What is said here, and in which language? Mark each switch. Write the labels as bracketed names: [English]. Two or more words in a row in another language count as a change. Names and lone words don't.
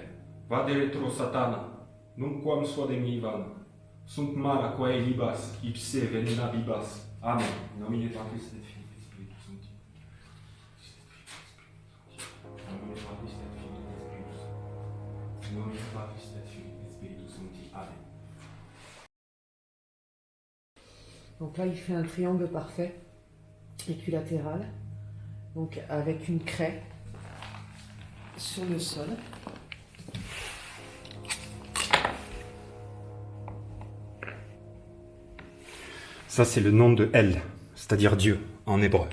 [Latin] Vade retro Satana, nunquam suadem vana, sunt mala quae libas, ipse venena bibas. Amen. In nomine Patris et Filii et Spiritus Sancti. In nomine Patris et Filii et Spiritus Sancti. In nomine Patris et Filii et Spiritus Sancti. Amen. [French] Donc là, il fait un triangle parfait, équilatéral, donc avec une craie sur le sol. Ça, c'est le nom de El, c'est-à-dire Dieu, en hébreu.